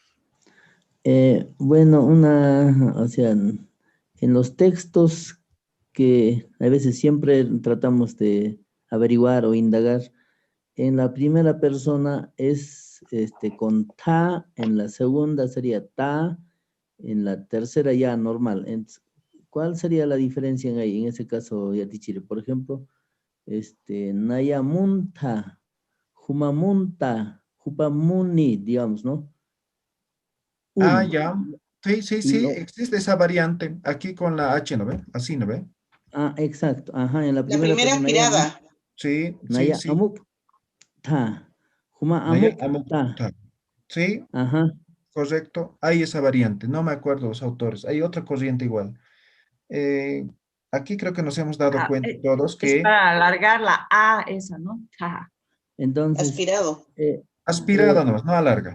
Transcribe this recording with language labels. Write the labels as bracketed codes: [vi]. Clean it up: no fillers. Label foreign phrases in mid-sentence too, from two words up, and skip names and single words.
[es] Bueno, o sea, en los textos que a veces siempre tratamos de averiguar o indagar, en la primera persona es con ta, en la segunda sería ta, en la tercera ya normal. ¿Cuál sería la diferencia en ese caso, Yatichiri? Por ejemplo, [ay] nayamunta, humamunta, hupamuni, [es] digamos, ¿no? Ah, Uno. ya. Sí, sí, Y sí, existe esa variante. Aquí con la H, ¿no ve? Así, ¿no ve? exacto. Ajá, en la La primera primera persona aspirada. Sí, sí, naya sí. [ay] amuk ta. Huma Naya amuk ta. amukta. [es] Sí, Ajá. correcto. Hay esa variante. No me acuerdo los autores. Hay otra corriente igual. Eh, Aquí creo que nos hemos dado cuenta todos Es que para alargar la A esa, ¿no? Ta. Entonces, Aspirado. aspirado nomás, no alarga.